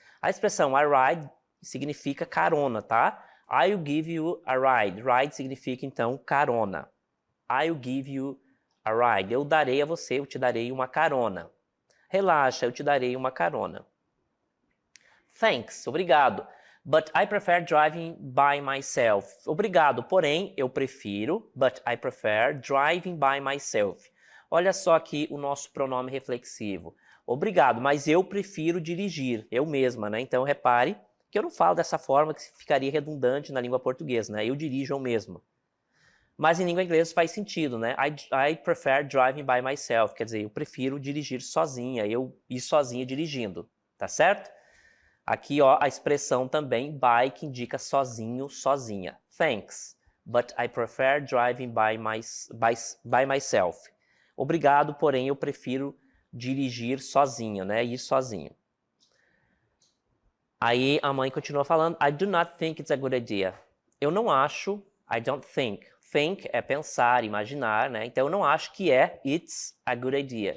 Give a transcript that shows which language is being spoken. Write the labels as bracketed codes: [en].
[pt] A expressão a ride significa carona, tá? [en] I'll give you a ride. [pt] Ride significa, então, carona. [en] I'll give you a ride. [pt] Eu darei a você, eu te darei uma carona. Relaxa, eu te darei uma carona. [en] Thanks, [pt] obrigado. [en] But I prefer driving by myself. [pt] Obrigado, porém, eu prefiro, [en] but I prefer driving by myself. [pt] Olha só aqui o nosso pronome reflexivo. Obrigado, mas eu prefiro dirigir, eu mesma, né? Então, repare que eu não falo dessa forma que ficaria redundante na língua portuguesa, né? Eu dirijo eu mesmo. Mas em língua inglesa faz sentido, né? [en] I prefer driving by myself, [pt] quer dizer, eu prefiro dirigir sozinha, eu ir sozinha dirigindo, tá certo? Aqui, ó, a expressão também by, que indica sozinho, sozinha. [en] Thanks, but I prefer driving by myself. [pt] Obrigado, porém eu prefiro dirigir sozinho, né? Ir sozinho. Aí a mãe continua falando, [en] I do not think it's a good idea. [pt] Eu não acho, [en] I don't think. [pt] Think é pensar, imaginar, né? Então eu não acho que [en] it's a good idea.